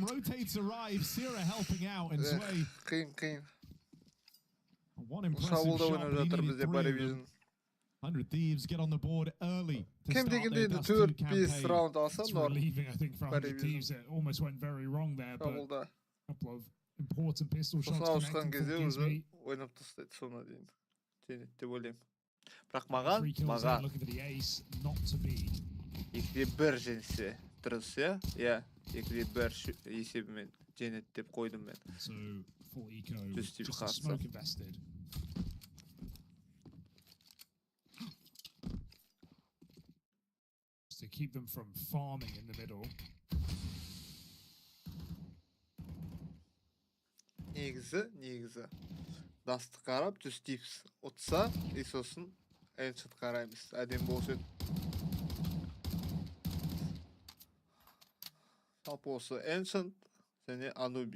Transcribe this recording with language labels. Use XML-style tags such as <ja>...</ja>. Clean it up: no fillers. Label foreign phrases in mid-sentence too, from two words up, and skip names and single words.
<en>Rotates, arrives, Sira helping out, and Zwei. One impressive shot, but he needed 3 of them. 100 Thieves get on the board early to start their Dust 2 campaign. It's relieving, I think, for 100 Thieves. It almost went very wrong there, but a couple of important pistol shots connecting for Gizmi.</en> <kk>Бірақ маған 2-1 женсе дұрыс, иә? 2-1 есебімен жеңеді деп қойдым мен.</kk> <en>Full eco, 100Thieves just a</en> <kk>қарсы.</kk> <en>smoke invested. Just to keep them from farming in the middle.</en> <kk>Негізі. Дасты қарап, 100Thieves ұтса, и сосын Ancient қараймыз. Әдем болсын. Жалпы осы Ancient және Anubis.</kk>